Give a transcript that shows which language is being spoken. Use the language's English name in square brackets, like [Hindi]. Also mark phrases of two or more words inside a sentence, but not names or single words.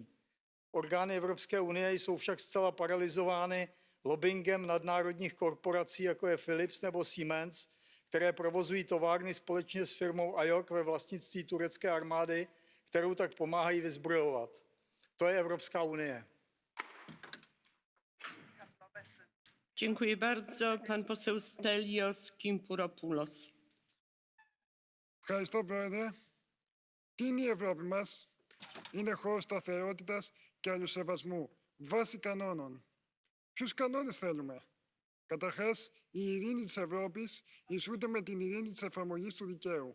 [Czech] Orgány Evropské unie jsou však zcela paralyzovány lobbingem nadnárodních korporací, jako je Philips nebo Siemens, které provozují továrny společně s firmou AJOK ve vlastnictví turecké armády, kterou tak pomáhají vyzbrojovat. To je Evropská unie. [Polish] Dziękuję bardzo. Pan poseł Stelios Kimpouropoulos. [Greek] Ευχαριστώ, Πρόεδρε. Τι είναι η Ευρώπη μας? Είναι χώρος σταθερότητας και αλληλοσεβασμού, βάση κανόνων. Ποιους κανόνες θέλουμε? Καταρχάς, η ειρήνη της Ευρώπης ισούται με την ειρήνη της εφαρμογής του δικαίου.